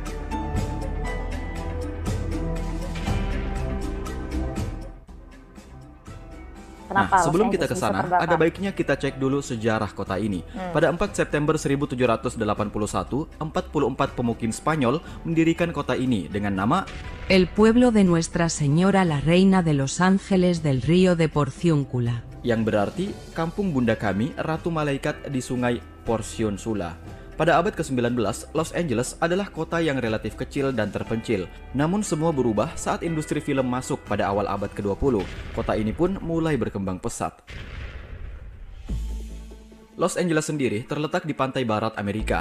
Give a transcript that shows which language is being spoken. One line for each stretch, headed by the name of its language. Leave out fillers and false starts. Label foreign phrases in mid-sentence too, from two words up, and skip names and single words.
Indonesian: Nah, sebelum kita ke sana, ada baiknya kita cek dulu sejarah kota ini. Pada 4 September 1781, 44 pemukim Spanyol mendirikan kota ini dengan nama El pueblo de Nuestra Señora la Reina de los Ángeles del Río de Porciúncula, yang berarti kampung bunda kami, Ratu Malaikat di Sungai Porciuncula. Pada abad ke-19, Los Angeles adalah kota yang relatif kecil dan terpencil. Namun semua berubah saat industri film masuk pada awal abad ke-20. Kota ini pun mulai berkembang pesat. Los Angeles sendiri terletak di pantai barat Amerika.